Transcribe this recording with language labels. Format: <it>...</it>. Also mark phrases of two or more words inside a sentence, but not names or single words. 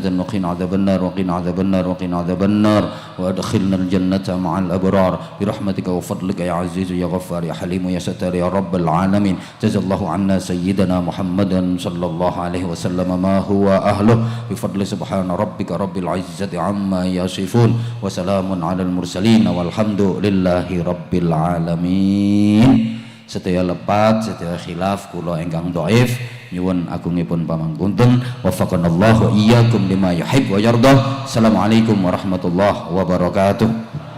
<ar>وقنا عذاب النار وقنا عذاب النار وقنا عذاب النار وأدخلنا الجنة مع الأبرار برحمتك وفضلك يا عزيز يا غفار يا حليم يا ستار يا رب العالمين جزا الله عنا سيدنا محمدا صلى الله عليه وسلم ما هو أهله بفضل سبحان ربك رب العزة عما يصفون وسلام على المرسلين والحمد لله رب العالمين.</ar> <jv>Sedaya lepat, sedaya khilaf kula ingkang dhaif nyuwun agungipun pamangkuntun</jv> <ar>وفقنا الله وإياكم لما يحب ويرضى. السلام عليكم ورحمة الله وبركاته.</ar>